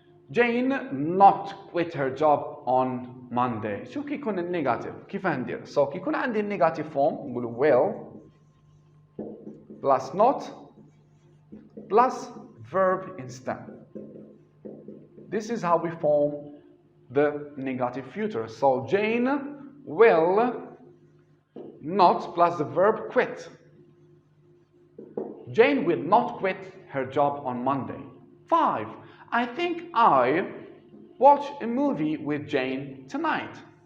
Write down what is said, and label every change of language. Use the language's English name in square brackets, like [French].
[English] Jane not quit her job on Monday. [Arabic] شو كي يكون النيجاتيف؟ كيف ندير؟ So كي يكون عندي النيجاتيف form نقول [English] will plus not plus verb in stem. This is how we form the negative future. So Jane will not plus the verb quit. Jane will not quit her job on Monday. 5. I think I watch a movie with Jane tonight.